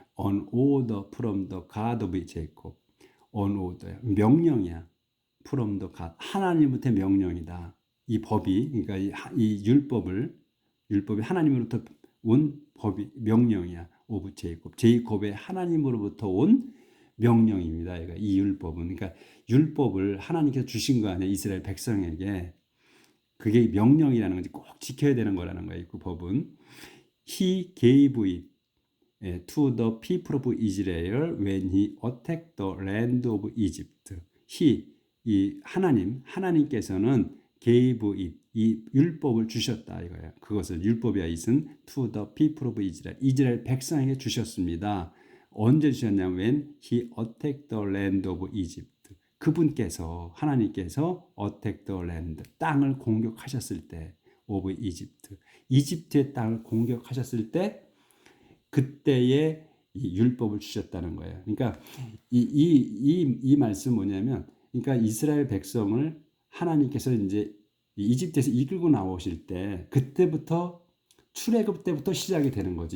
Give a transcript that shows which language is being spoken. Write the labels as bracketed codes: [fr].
[en] On order from the God of Jacob. On order. [ko] 명령이야. [en] from the God. [ko] 하나님부터 명령이다. 이 법이 그러니까 이 율법이 하나님으로부터 온 법이 명령이야. [en] 오브 [ko] 제이콥의 하나님으로부터 온 명령입니다. 이 율법은 그러니까 율법을 하나님께서 주신 거 아니에요. 이스라엘 백성에게 그게 명령이라는 건지 꼭 지켜야 되는 거라는 거예요. 그 법은 [en] He gave it to the people of Israel when he attacked the land of Egypt. [ko] 이 하나님께서는 [en] gave it [ko] 이 율법을 주셨다 이거예요. 그것을 율법이야 [en] it은 to the people of Israel [ko] 이스라엘 백성에게 주셨습니다. [en] 언제 주셨냐면 when he attacked the land of Egypt. [ko] 그분께서 하나님께서 [en] attack the land [ko] 땅을 공격하셨을 때 [en] of Egypt [ko] 이집트의 땅을 공격하셨을 때 그때의 이 율법을 주셨다는 거예요. 그러니까 이 말씀 뭐냐면 그러니까 이스라엘 백성을 하나님께서 이제 이집트에서 이끌고 나오실 때 그때부터 출애굽 때부터 시작이 되는 거지.